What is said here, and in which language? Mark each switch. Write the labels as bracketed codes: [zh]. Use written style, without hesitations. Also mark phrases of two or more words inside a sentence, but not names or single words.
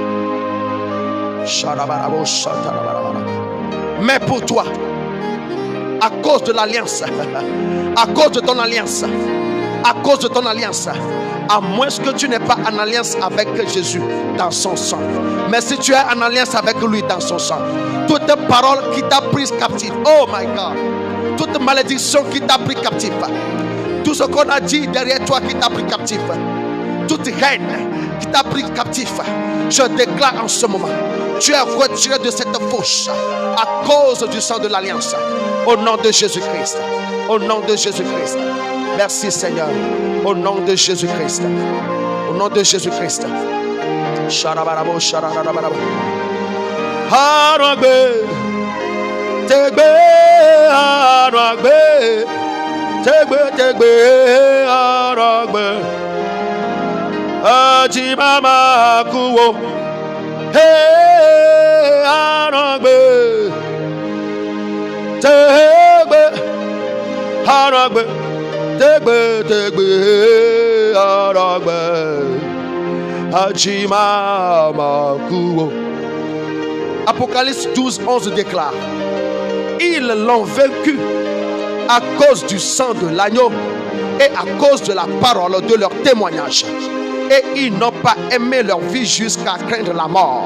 [fr] Mais pour toi, à cause de l'alliance, à cause de ton alliance, à cause de ton alliance, à moins que tu n'aies pas en alliance avec Jésus dans son sang, mais si tu es en alliance avec lui dans son sang, toute parole qui t'a prise captive, [en] oh my God, [fr] toute malédiction qui t'a pris captif, tout ce qu'on a dit derrière toi qui t'a pris captif, toute reine qui t'a pris captif, je déclare en ce moment, tu es retiré de cette fosse à cause du sang de l'alliance. Au nom de Jésus-Christ. Au nom de Jésus-Christ. Merci Seigneur. Au nom de Jésus-Christ. Au nom de Jésus-Christ. Sharabarabo, shararabarabo. Haragbe. Tegbe, haragbe. Tegbe, tegbe, haragbe. Ajimama kuwo. Hey, haragbe. Tegbe, haragbe. Tegbe, tegbe, haragbe. Ajimama kuwo. Apocalypse 12, 11 déclare: ils l'ont vaincu à cause du sang de l'agneau et à cause de la parole de leur témoignage. Et ils n'ont pas aimé leur vie jusqu'à craindre la mort.